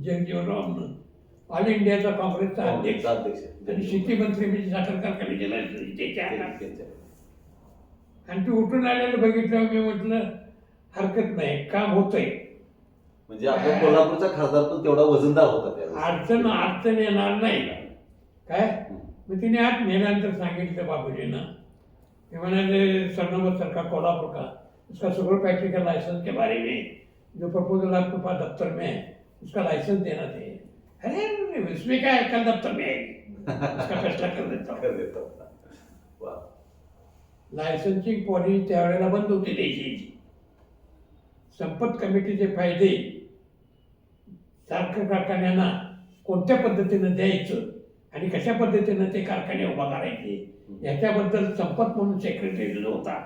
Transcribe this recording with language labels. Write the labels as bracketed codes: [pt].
[mr] जगजीवनरावनं, all इंडियाचा काँग्रेसचा अध्यक्ष काँग्रेसचा अध्यक्ष आणि शेती मंत्री म्हणजे साखर कारखान्याचे लायसन्स त्याच्या हातात. त्यांच्या. आणि ते उठून आलेलं बघितलं, मी म्हटलं हरकत नाही, काम होतंय, म्हणजे आपल्या कोल्हापूरचा खासदार पण तेवढा वजनदार होता त्यावेळेस. अडचण येणार नाही काय. हम्म. मग तिने आत नेल्यानंतर सांगितलं बाबूजींना, ते म्हणाले [hi] सरनोबत सरकार कोल्हापुर का उसका शुगर फैक्ट्री का लाइसेंस के बारे में जो प्रपोजल आपके पास दफ्तर में है उसका लाइसेंस देना चाहिए. अरे उसमें क्या है, कल दफ्तर में आएगी, उसका फैसला कर देता हूँ. [mr] कर देतो. वा. लायसन्सिंग पॉलिसी त्यावेळेला बंद होती द्यायची. संपत कमिटीचे फायदे साखर कारखान्यांना कोणत्या पद्धतीनं द्यायचं आणि कशा पद्धतीनं ते कारखाने उभा करायचे याच्याबद्दल संपत म्हणून सेक्रेटरी जो होता